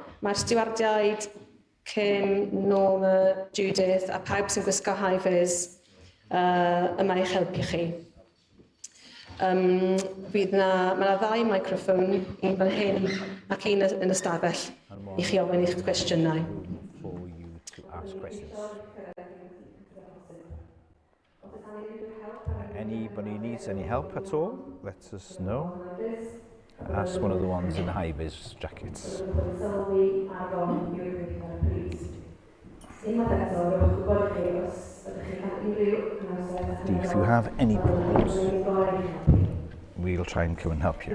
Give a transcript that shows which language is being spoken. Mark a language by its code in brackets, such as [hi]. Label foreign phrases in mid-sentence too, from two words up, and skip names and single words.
[cy] Mae'r stiwardiaid Kim, Norma, Judith a pawb sy'n gwisgo high-vis yma i'ch helpu chi. Mae yna 2 microffon, un fan hyn ac un yn y stafell I chi ofyn i'ch cwestiynau. [en] For you to ask questions. Anybody needs any help at all? Let us know. Ask one of the ones in the high-vis jackets. If you have any problems, we'll try and come and help you.